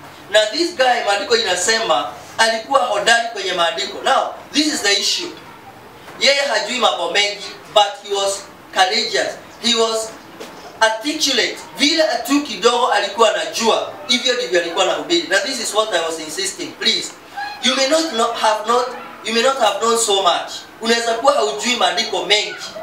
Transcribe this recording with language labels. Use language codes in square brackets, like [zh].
[sw] Na [en] this guy, [sw] maandiko inasema alikuwa hodari kwenye maandiko. [en] Now, this is the issue. [sw] Yeye hajui mambo mengi, [en] but he was courageous. He was articulate. [sw] Vile tu kidogo alikuwa anajua, hivyo ndivyo alikuwa anahubiri. [en] Now this is what I was insisting. Please, you may not have known so much. [sw] Unaweza kuwa haujui maandiko mengi.